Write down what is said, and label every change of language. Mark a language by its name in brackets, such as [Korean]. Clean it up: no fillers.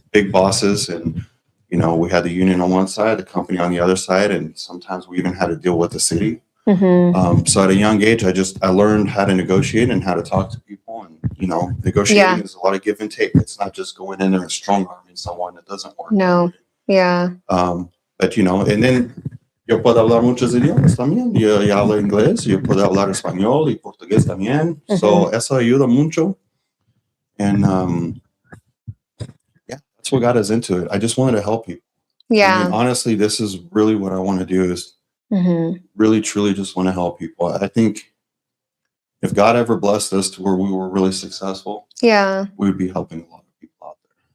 [English] Big bosses, and, we had the union on one side, the company on the other side, and sometimes we even had to deal with the city. So at a young age, I learned how to negotiate and how to talk to people, and, negotiating is a lot of give and take. It's not just going in there and strong arming someone. It doesn't work. No. Yeah. But, and then [Spanish] yo puedo hablar muchos idiomas también. Yo hablo inglés, yo puedo hablar español y portugués también. So eso ayuda mucho. [English] And, that's what got us into it. I just wanted to help people. Yeah. I mean, honestly, this is really what I want to do, is really, truly just want to help people. I think if God ever blessed us to where we were really successful, we would be helping a lot of people out there.